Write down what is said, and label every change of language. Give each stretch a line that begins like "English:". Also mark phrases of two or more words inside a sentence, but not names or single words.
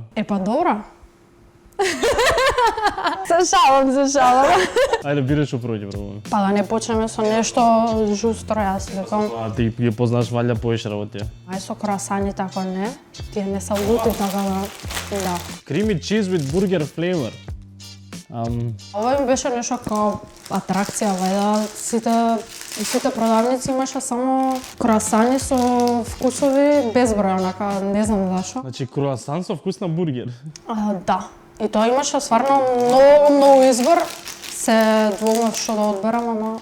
Macedonian: Па добро. Се шалам. Ајде бираш што прво ќе пробуваме. Па да не почнеме со нешто жустро, јас викам. А ти ги познаш валја повеќе работи. Ај со круасани тако не. Тие не се лути така да.
English: Creamy cheese with burger flavor.
Macedonian: Ова им беше нешто како атракција, вајда сите продавници имаше само круасани со вкусови безброј, онака, не знам зашо. Значи круасан со вкус на бургер. Да. И тоа имаше стварно многу избор. Се двумав што да одберам, ама